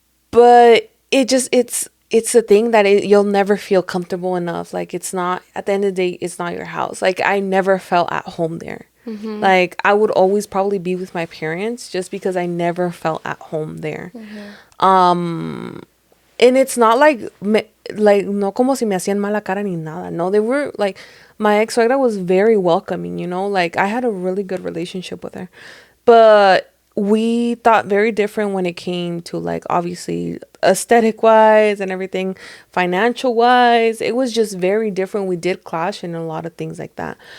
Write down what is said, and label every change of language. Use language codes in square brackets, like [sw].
[en] But it's a thing that you'll never feel comfortable enough. Like, it's not, at the end of the day, it's not your house. Like, I never felt at home there. Like, I would always probably be with my parents just because I never felt at home there. And it's not like [es] no como si me hacían mala cara ni nada. [en] No, they were like, my ex-suegra was very welcoming, you know, like, I had a really good relationship with her. But we thought very different when it came to, like, obviously aesthetic wise and everything, financial wise. It was just very different. We did clash in a lot of things like that.